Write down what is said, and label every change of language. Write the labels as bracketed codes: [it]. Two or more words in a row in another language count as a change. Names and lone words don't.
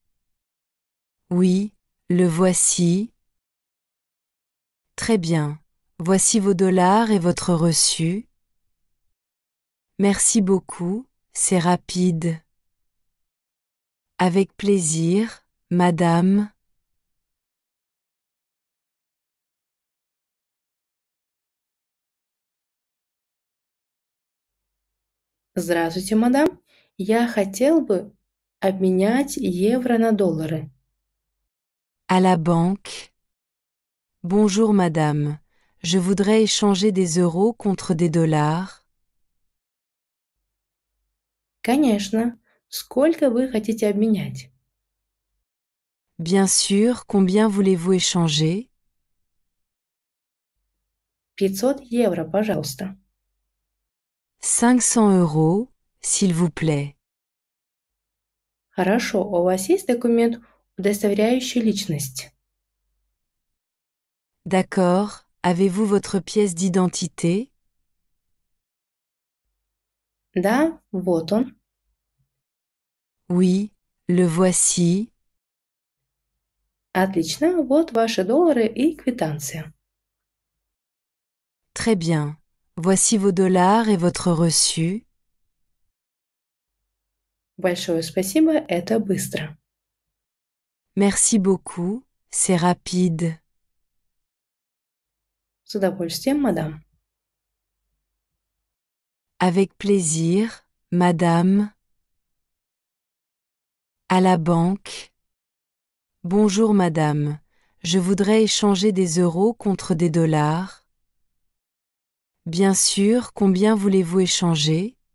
[fr] Oui, le voici. Très bien, voici vos dollars et votre reçu. Merci beaucoup, c'est rapide. Avec plaisir, madame. [ru] Здравствуйте, мадам. Я хотел бы обменять евро на доллары. [fr] À la banque. Bonjour madame, je voudrais échanger des euros contre des dollars. [ru] Конечно. Сколько вы хотите обменять? [fr] Bien sûr, combien voulez-vous échanger? [ru] 500 евро, пожалуйста. [fr] 500 euros, s'il vous plaît. [ru] Хорошо, у вас есть документ, удостоверяющий личность? [fr] D'accord, avez-vous votre pièce d'identité? [ru] Да, вот он. [fr] Oui, le voici. [ru] Отлично, вот ваши доллары и квитанция. [fr] Très bien. Voici vos dollars et votre reçu. [ru] Большое спасибо, это быстро. [fr] Merci beaucoup, c'est rapide. [ru] С удовольствием, мадам. [fr] Avec plaisir, madame. À la banque. Bonjour madame, je voudrais échanger des euros contre des dollars. Bien sûr, combien voulez-vous échanger?